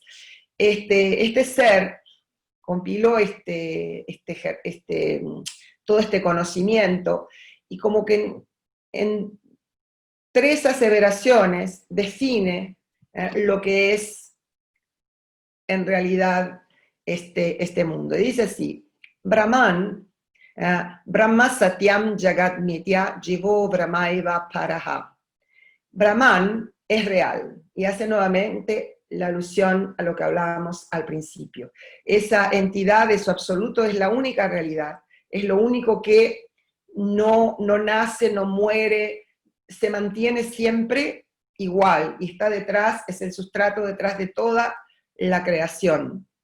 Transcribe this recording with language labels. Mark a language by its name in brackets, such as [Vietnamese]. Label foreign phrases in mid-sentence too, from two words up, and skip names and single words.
[Spanish] Este ser compiló todo este conocimiento y como que en 3 aseveraciones define lo que es en realidad este mundo. Y dice así, [Sanskrit] ब्रह्मन्, ब्रह्म सत्यं जगत् नित्य जीवो ब्रह्मैव परः. [Spanish] Brahman es real, y hace nuevamente la alusión a lo que hablábamos al principio. Esa entidad de su absoluto es la única realidad, es lo único que no nace, no muere, se mantiene siempre igual, y está detrás, es el sustrato detrás de toda la creación.